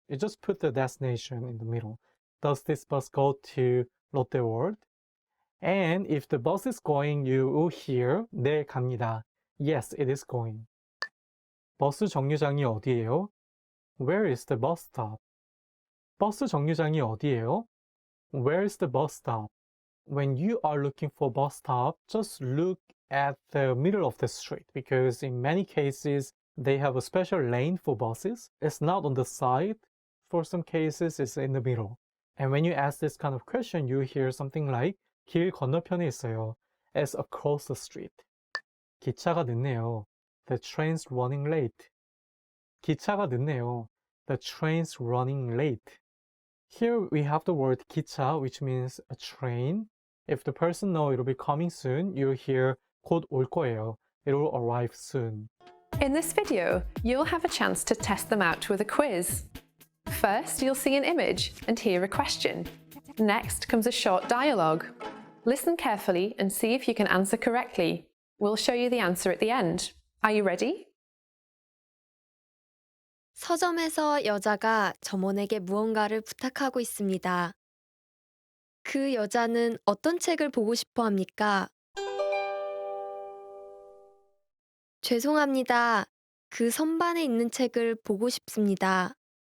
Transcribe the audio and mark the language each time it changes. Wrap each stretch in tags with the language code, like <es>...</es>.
<en>You just put the destination in the middle. Does this bus go to Lotte World? And if the bus is going, you will hear</en> <ko>네, 갑니다.</ko> <en>Yes, it is going.</en> <ko>버스 정류장이 어디예요?</ko> <en>Where is the bus stop?</en> <ko>버스 정류장이 어디예요?</ko> <en>Where's the bus stop? When you are looking for bus stop, just look at the middle of the street because in many cases they have a special lane for buses. It's not on the side. For some cases, it's in the middle. And when you ask this kind of question, you hear something like</en> <ko>길 건너편에 있어요.</ko> <en>It's across the street.</en> <ko>기차가 늦네요.</ko> <en>The train's running late.</en> <ko>기차가 늦네요.</ko> <en>The train's running late. Here we have the word 기차, which means a train. If the person knows it'll be coming soon, you'll hear</en> <ko>곧 올 거예요.</ko> <en>It will arrive soon. In this video, you'll have a chance to test them out with a quiz. First, you'll see an image and hear a question. Next comes a short dialogue. Listen carefully and see if you can answer correctly. We'll show you the answer at the end. Are you ready?</en> <ko>서점에서 여자가 점원에게 무언가를 부탁하고 있습니다. 그 여자는 어떤 책을 보고 싶어 합니까? 죄송합니다. 그 선반에 있는 책을 보고 싶습니다.</ko>